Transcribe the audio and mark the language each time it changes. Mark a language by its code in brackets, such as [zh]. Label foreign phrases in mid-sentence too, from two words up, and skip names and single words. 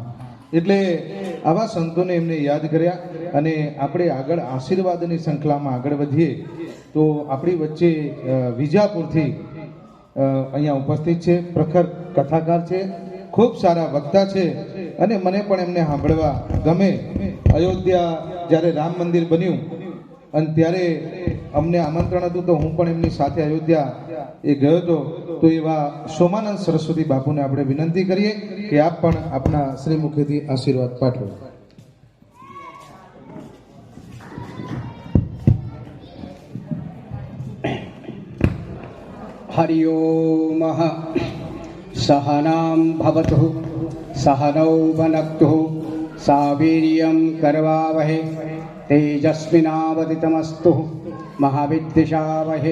[gu] એટલે આવા સંતોને એમને યાદ કર્યા અને આપણે આગળ આશીર્વાદની શૃંખલામાં આગળ વધીએ તો આપણી વચ્ચે વિજાપુરથી અહીંયા ઉપસ્થિત છે, પ્રખર કથાકાર છે, ખૂબ સારા વક્તા છે અને મને પણ એમને સાંભળવા ગમે। અયોધ્યા જ્યારે રામ મંદિર બન્યું અને ત્યારે અમને આમંત્રણ હતું તો હું પણ એમની સાથે અયોધ્યા એ ગયો હતો। તો એવા સોમાનંદ સરસ્વતી બાપુને આપણે વિનંતી કરીએ કે આપ પણ આપના શ્રી મુખેથી આશીર્વાદ પાઠવો। [sa] हरि ओम सहनां भवतु सहनौ भुनक्तु सह वीर्यं करवावहै तेजस्विनावदितमस्तु महाविद्विषावहे।